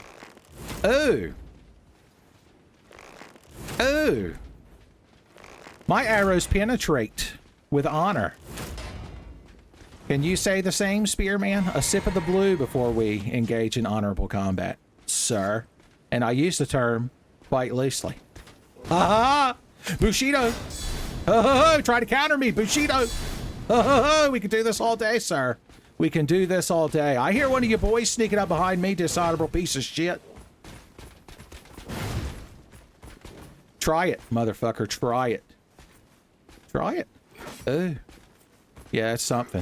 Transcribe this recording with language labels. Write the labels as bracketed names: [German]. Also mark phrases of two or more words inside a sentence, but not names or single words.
[English] Oh! Oh! My arrows penetrate with honor. Can you say the same, spearman? A sip of the blue before we engage in honorable combat, sir. And I use the term quite loosely. Ha ha! Bushido! Ho ho ho! Try to counter me, Bushido! Ho ho ho! We can do this all day, sir. We can do this all day. I hear one of you boys sneaking up behind me, dishonorable piece of shit. Try it, motherfucker. Try it. Try it. Oh. Yeah, it's something.